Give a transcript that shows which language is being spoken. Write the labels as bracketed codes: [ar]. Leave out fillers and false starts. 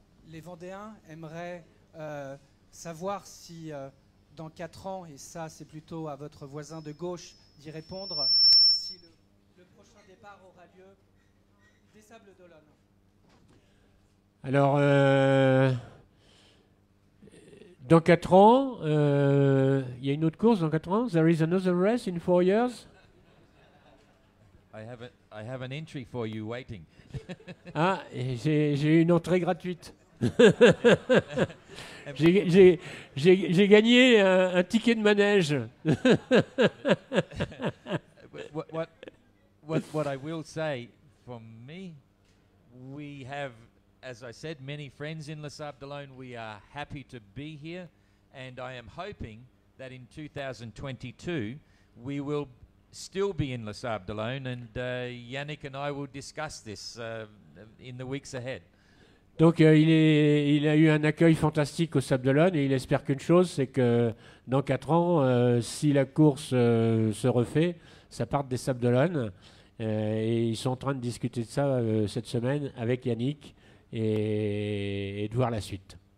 [fr] Les Vendéens aimeraient savoir si dans 4 ans, et ça c'est plutôt à votre voisin de gauche d'y répondre, si le prochain départ aura lieu des Sables-d'Olonne. Alors, dans 4 ans, il y a une autre course dans 4 ans. [en] There is another race in 4 years. I have an entry for you waiting. [fr] Ah, j'ai une entrée gratuite. J'ai gagné un ticket de manège. [en] What I will say from me, we have, as I said, many friends in Les Sables d'Olonne. We are happy to be here, and I am hoping that in 2022 we will still be in Les Sables d'Olonne, and Yannick and I will discuss this in the weeks ahead. [fr] Donc il a eu un accueil fantastique au Sables d'Olonne et il espère qu'une chose, c'est que dans 4 ans, si la course se refait, ça parte des Sables d'Olonne. Et ils sont en train de discuter de ça cette semaine avec Yannick et de voir la suite.